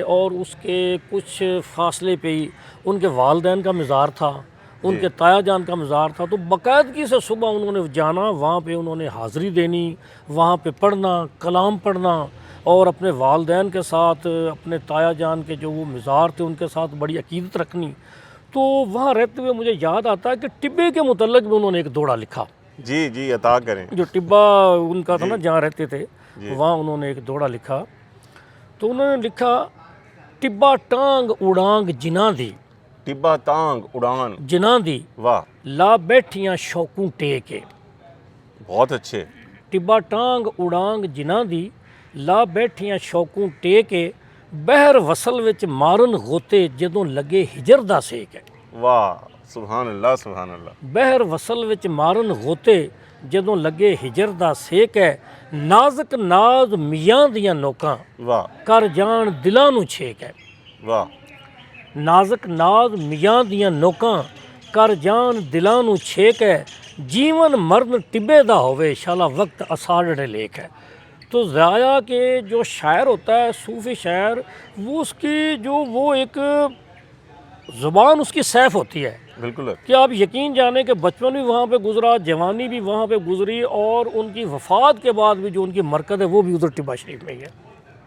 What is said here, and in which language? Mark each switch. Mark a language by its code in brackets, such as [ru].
[ur] اور اس کے کچھ فاصلے پہ ہی ان کے والدین کا مزار تھا، ان کے تایا جان کا مزار تھا. تو باقاعدگی سے صبح انہوں نے جانا، وہاں پہ انہوں نے حاضری دینی، وہاں پہ پڑھنا، کلام پڑھنا، اور اپنے والدین کے ساتھ، اپنے تایا جان کے جو وہ مزار تھے ان کے ساتھ بڑی عقیدت رکھنی. تو وہاں رہتے ہوئے مجھے یاد آتا ہے کہ ٹبے کے متعلق بھی انہوں نے ایک دوڑا لکھا. جی جی، عطا کریں. جو ٹبا ان کا تھا نا جہاں رہتے تھے، جی. وہاں انہوں نے ایک دوڑا لکھا. تو انہوں نے لکھا، [pa] ٹبا ٹانگ اڑانگ جناں دی، ٹبا تانگ اڑان جناں دی، واہ. لا بیٹھیاں شوقوں ٹے کے. [ur] بہت اچھے. [pa] ٹبا ٹانگ اڑانگ جناں دی، لا بیٹھیاں شوقوں ٹے کے، بہر وصل وچ مارن غوتے جدوں لگے ہجر دا سیک ہے. [ur] واہ، سبحان اللہ سبحان اللہ. [pa] بہر وصل وچ مارن غوتے جدوں لگے ہجر دا سیک ہے. نازک ناز میاں دیاں نوکاں، واہ کر جان دلاں نوں چھیک ہے. واہ. نازک ناز میاں دیاں نوکاں، کر جان دلاں نوں چھیک ہے. جیون مرن ٹبے دا ہوے، شالا وقت اساڑڑے لیک ہے. [ur] تو ضائع کے جو شاعر ہوتا ہے صوفی شاعر، وہ اس کی جو وہ ایک زبان اس کی سیف ہوتی ہے بالکل کہ آپ یقین جانیں کہ بچپن بھی وہاں پہ گزرا، جوانی بھی وہاں پہ گزری، اور ان کی وفات کے بعد بھی جو ان کی مرکز ہے وہ بھی ادھر ٹبا شریف میں ہی ہے۔